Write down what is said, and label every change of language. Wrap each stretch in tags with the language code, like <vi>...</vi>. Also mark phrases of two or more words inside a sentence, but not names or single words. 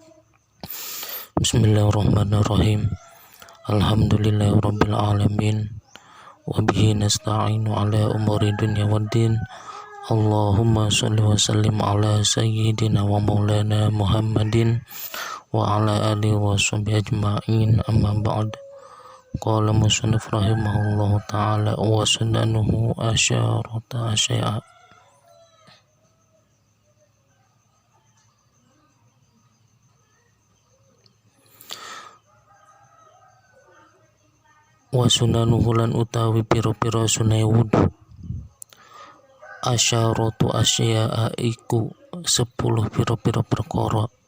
<ar>بسم الله الرحمن الرحيم. الحمد لله رب العالمين وبه نستعين على أمور الدنيا والدين. اللهم صل وسلم على سيدنا ومولانا محمد وعلى آله وصحبه أجمعين، أما بعد. قال المصنف رحمه الله تعالى وسننه عشرة أشياء. وسننه</ar> <jv>lan utawi pira-pira sunai wudu</jv> <ar>عشرة أشياء</ar> <jv>iku 10 pira-pira perkara.</jv>